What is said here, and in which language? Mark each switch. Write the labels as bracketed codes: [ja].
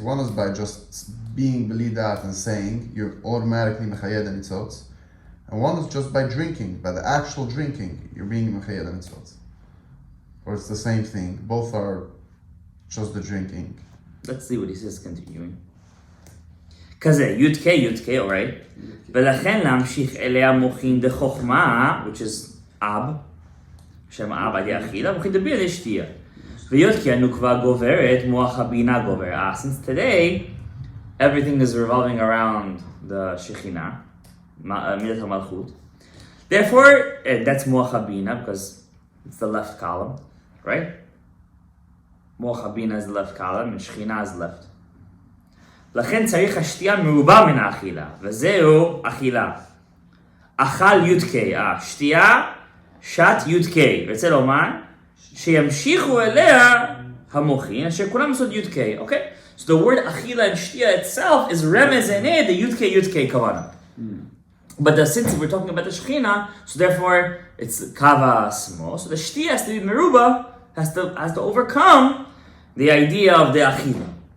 [en] One is by just being belidat and saying you're automatically mechayed and nitzot. And one is just by drinking, by the actual drinking, you're being Mechayed the mitzvot. Or it's the same thing. Both are just the drinking. Let's see what he says continuing. [he] כזה, י"ק, [en] alright? [he] ולכן להמשיך אליה מוכין דחוכמה, [en] which is [he] אב, שם אב על יחידה, מוכין דביר על שתייה. וי"ק הנוקבה גוברת, מוח הבינה גובר. [en] Since today, everything is revolving around the Shekhinah, [he] מידת המלכות. [en] Therefore, that's [he] מוח הבינה, [en] because it's the left column, right? [he] מוח הבינה [en] is the left column, and Shekhinah is left. [he] לכן צריך השתייה מרובה מן האכילה, וזהו אכילה. אכל י"ק, שתייה, שת י"ק. רוצה לומר, שימשיכו אליה המוחין, אשר כולם עושות י"ק, [en] okay? So the word אכילה and שתייה itself is [he] רמז עיני [en] the י"ק kavanot. But since we're talking about the Shekhinah, so therefore it's kava small, so the shtiya has to be meruba, has to overcome the idea of the achila.